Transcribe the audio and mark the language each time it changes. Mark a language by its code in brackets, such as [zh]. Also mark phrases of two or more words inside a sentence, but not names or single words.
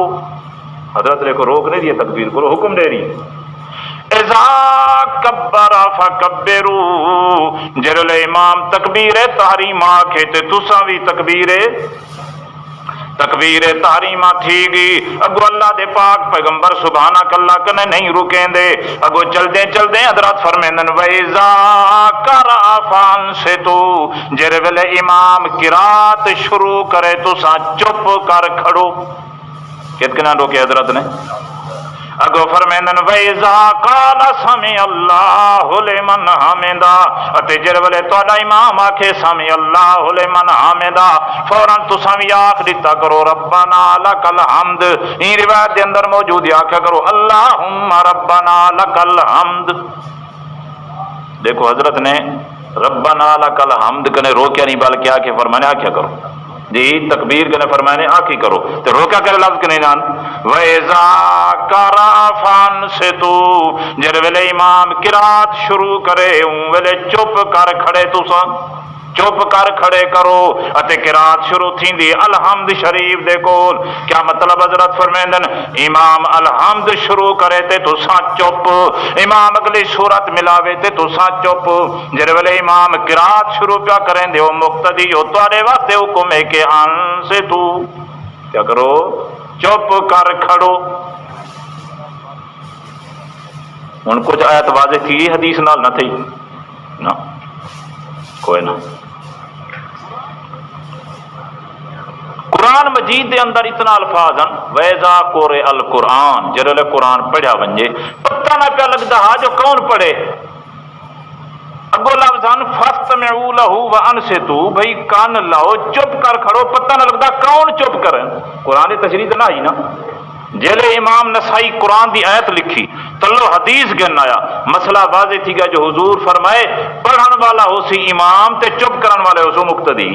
[skr] حضرت لے کو روک نہیں دیا تکبیر کو، حکم دے رہی [ar] اذا کبر فکبرو، [skr] جرل امام تکبیر تحریم آکھے تے تساں بھی تکبیر تحریم تھی گی۔ اگو اللہ دے پاک پیغمبر [ar] سبحانک اللہ [skr] کنے نہیں رکیں دے، اگو چل دیں حضرت فرمیندن [ar] وَإِذَا قَرَأَ فَانصِتُوا، [skr] جر ویلے امام قرات شروع کرے تساں چپ کر کھڑو۔ کتنا روکے حضرت نے؟ اگو فرمیندن [ar] وَإِذَا قَالَ سَمِعَ اللَّهُ لِمَنْ حَمِدَهُ، [skr] اتے جر ویلے تہاڈا امام آکھے [ar] سَمِعَ اللَّهُ لِمَنْ حَمِدَهُ، [skr] فوراً تساں وی آکھ دتا کرو [ar] ربنا لک الحمد۔ [skr] این روایت دے اندر موجود ہے، آکھیا کرو [ar] اللہم ربنا لک الحمد۔ [skr] دیکھو حضرت نے [ar] ربنا لک الحمد [skr] کنے روکیا نہیں بلکہ آکھے فرمانے آکھیا کرو جی تکبیر کنے فرمانے آکھی کرو تو روکا کرے لفظ کنے نان [ar] وَإِذَا قَرَأَ فَانصِتُوا، [skr] جر ویلے امام قرات شروع کرے اون ویلے چپ کر کھڑے تساں چپ کر کھڑے کرو اتے قرات شروع تھیندی الحمد شریف دے کول۔ کیا مطلب حضرت فرمیندن امام الحمد شروع کرے تے تساں چپ، امام اگلی سورت ملاوے تے تساں چپ، جر ویلے امام قرات شروع پیا کریں دے او مقتدی ہو تواڈے واسطے حکم ہے کہ انصتو، کیا کرو چپ کر کھڑو۔ ہن کچھ آیت واضح تھی حدیث نال نہ تھی نا کوئی نہ۔ قرآن مجید دے اندر اتنا الفاظ ہیں [ar] وَإِذَا قُرِئَ الْقُرْآنُ، [skr] جرل قرآن پڑھا ونجے پتہ نہ پیا لگتا ہا جو کون پڑھے۔ اگو لفظاً [ar] فَاسْتَمِعُوا لَهُ وَأَنصِتُوا، [skr] بھئی کان لاؤ چپ کر کھڑو، پتہ نہ لگتا کون چپ کریں۔ قرآن تشریح نہ آئی نا، جیلے امام نسائی قرآن دی آیت لکھی تلو حدیث گن آیا، مسئلہ واضح تھی گا جو حضور فرمائے پڑھن والا ہو سی امام تے چپ کرن والے ہو سو مقتدی۔